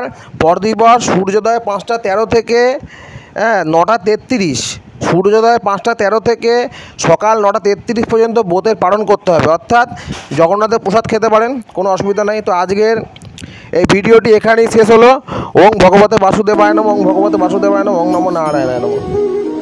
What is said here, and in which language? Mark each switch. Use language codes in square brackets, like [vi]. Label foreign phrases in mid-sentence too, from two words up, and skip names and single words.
[bn] পরদিবস সূর্যোদয় 5টা 13 থেকে 9টা 33, সূর্যোদয় 5টা 13 থেকে সকাল 9টা 33 পর্যন্ত ব্রতের পালন করতে হবে, অর্থাৎ জগন্নাথের প্রসাদ খেতে পারেন, কোনো অসুবিধা নেই। তো আজকের এই ভিডিওটি এখানেই শেষ হলো। [sa] ওং ভগবতে বাসুদেবায় নমঃ, ওং ভগবতে বাসুদেবায় নমঃ, ওং নমো নারায়ণায় নমঃ।